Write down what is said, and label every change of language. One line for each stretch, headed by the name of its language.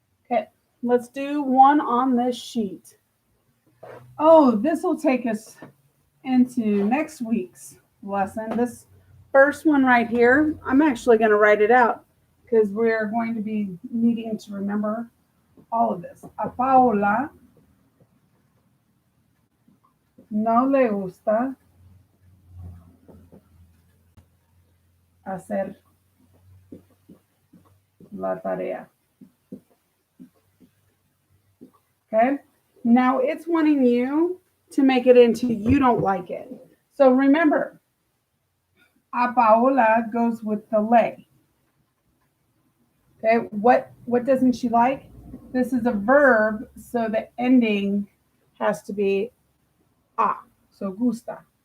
English: Okay, let's do one on this sheet. Oh, this will take us into next week's lesson. This first one right here, I'm actually going to write it out because we're going to be needing to remember all of this.
Spanish: A Paola no le gusta hacer la tarea.
English: Okay. Now it's wanting you to make it into you don't like it. So remember, a Paola goes with the le. Okay. What doesn't she like? This is a verb, so the ending has to be a. So gusta.